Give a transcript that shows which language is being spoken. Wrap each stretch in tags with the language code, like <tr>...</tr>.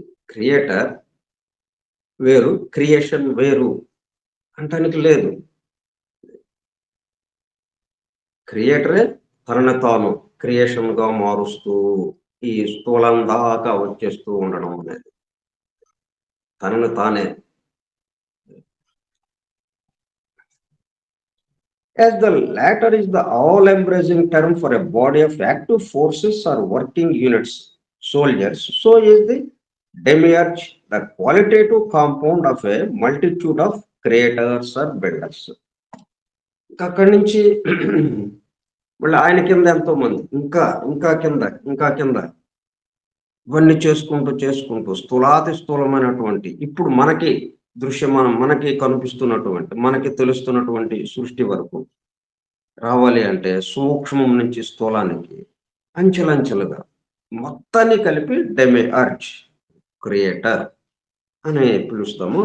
<te>Creator వేరు, creation వేరు అంటానికి లేదు. క్రియేటరే తనని తాను క్రియేషన్గా మారుస్తూ ఈ స్థూలం దాకా వచ్చేస్తూ ఉండడం అనేది తనను తానే.</te> <en>As the latter is the all-embracing term for a body of active forces or working units, soldiers, so is the demiurge the qualitative compound of a multitude of creators or builders.</en> <te>అక్కడి నుంచి మళ్ళీ ఆయన కింద ఎంతో మంది ఇంకా ఇంకా కింద ఇంకా కింద ఇవన్నీ చేసుకుంటూ స్థూలాతి స్థూలమైనటువంటి ఇప్పుడు మనకి దృశ్యమానం, మనకి కనిపిస్తున్నటువంటి, మనకి తెలుస్తున్నటువంటి సృష్టి వరకు రావాలి అంటే సూక్ష్మం నుంచి స్థూలానికి అంచెలంచెలుగా మొత్తాన్ని కలిపి డెమిఅర్జ్ క్రియేటర్ అని పిలుస్తాము.</te>